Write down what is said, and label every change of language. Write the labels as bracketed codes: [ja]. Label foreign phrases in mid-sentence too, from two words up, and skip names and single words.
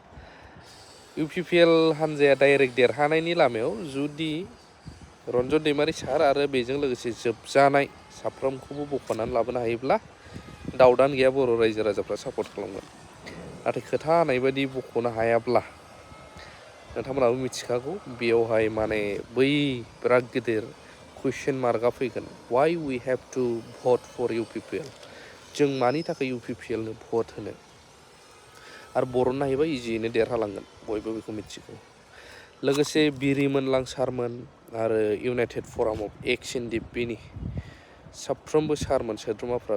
[brx] इउपिपिएल हान्जाया डाइरेक्ट देरहानायनि लामायाव जुदि रन्जन दैमारि सार आरो बेजों लोगोसे जोबजानाय साफ्रोमखौबो बख'नानै लाबोनो हायोब्ला दावदान गैया बर' रायजो राजाफ्रा सापर्ट खालामगोन नाथाय खोथा होनाय बायदि बख'नो हायाब्ला नोंथांमोनाबो मिथिखागौ बेयावहाय माने बै बिराद गिदिर कुइसन मार्कआ फैगोन [en] why we have to vote for UPPL [brx] जों मानि थाखाय इउपिपिएलनो भट होनो आरो बर'नो हायोबा इजियैनो देरहालांगोन बयबो बेखौ मिथिगौ लोगोसे बिरिमोनलां सारमोन आरो इउनाइटेड फराम अफ एक्स एनडिपिनि साफ्रोमबो सारमोन सोद्रोमाफ्रा